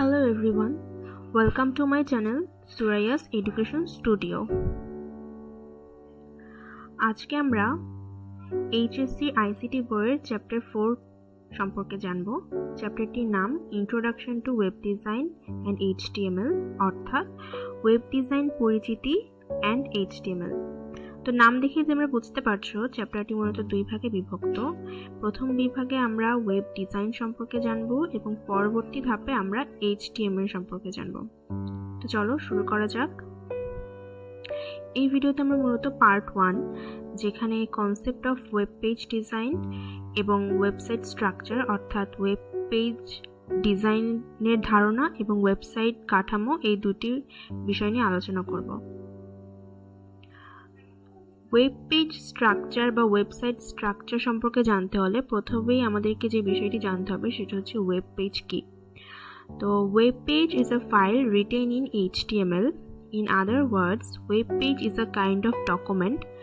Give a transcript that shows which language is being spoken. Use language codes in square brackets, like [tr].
[en] everyone, welcome to my channel Suraiya's Education Studio. [bn] আজকে আমরা HSC ICT বইয়ের chapter 4 সম্পর্কে জানব। চ্যাপ্টারটির নাম [en] introduction to web design and HTML [bn] অর্থাৎ ওয়েব ডিজাইন পরিচিতি অ্যান্ড HTML। তো নাম দেখে তোমরা বুঝতে পারছো চ্যাপ্টারটি মূলত দুই ভাগে বিভক্ত। প্রথম বিভাগে আমরা ওয়েব ডিজাইন সম্পর্কে জানব এবং পরবর্তী ধাপে আমরা HTML সম্পর্কে জানব। তো চলো শুরু করা যাক। এই ভিডিওতে আমরা মূলত পার্ট 1 যেখানে [en] concept of web page design [bn] এবং ওয়েবসাইট স্ট্রাকচার অর্থাৎ ওয়েব পেজ ডিজাইনের ধারণা এবং ওয়েবসাইট কাঠামো এই দুটি বিষয় নিয়ে আলোচনা করব। ওয়েব পেজ স্ট্রাকচার বা ওয়েবসাইট স্ট্রাকচার সম্পর্কে জানতে হলে প্রথমেই আমাদেরকে যে বিষয়টি জানতে হবে সেটা হচ্ছে ওয়েব পেজ কি। [en] তো web page is a file written in HTML. In other words, web page is a kind of document.